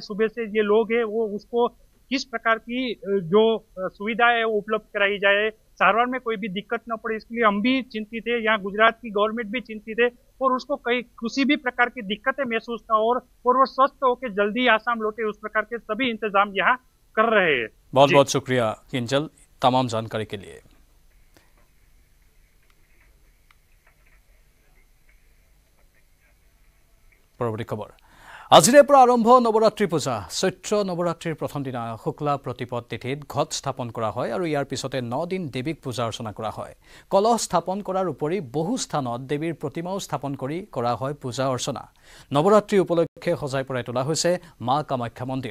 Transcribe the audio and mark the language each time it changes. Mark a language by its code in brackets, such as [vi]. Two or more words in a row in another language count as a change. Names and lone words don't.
[hi] सुबह से ये लोग है वो उसको किस प्रकार की जो सुविधा है वो उपलब्ध कराई जाए, सारवार में कोई भी दिक्कत न पड़े, इसके लिए हम भी चिंतित है, यहाँ गुजरात की गवर्नमेंट भी चिंतित है और उसको किसी भी प्रकार की दिक्कतें महसूस न हो और वो स्वस्थ होकर जल्दी आसाम लौटे उस प्रकार के सभी इंतजाम यहाँ कर रहे हैं। बहुत बहुत शुक्रिया किंजल तमाम जानकारी के लिए। [as] পৰৱৰ্তী খবৰ আজিৰে পৰা আৰম্ভ নৱৰাত্ৰি পূজা। চৈত্ৰ নৱৰাত্ৰিৰ প্ৰথম দিনা শুক্লা প্ৰতিপদ তিথিত ঘট স্থাপন কৰা হয় আৰু ইয়াৰ পিছতে 9 দিন দেৱীক পূজা অৰ্চনা কৰা হয়। কলহ স্থাপন কৰাৰ উপৰি বহু স্থানত দেৱীৰ প্ৰতিমাও স্থাপন কৰি কৰা হয় পূজা অৰ্চনা। নৱৰাত্ৰি উপলক্ষে সজাই পৰাই তোলা হৈছে মা কামাখ্যা মন্দিৰ।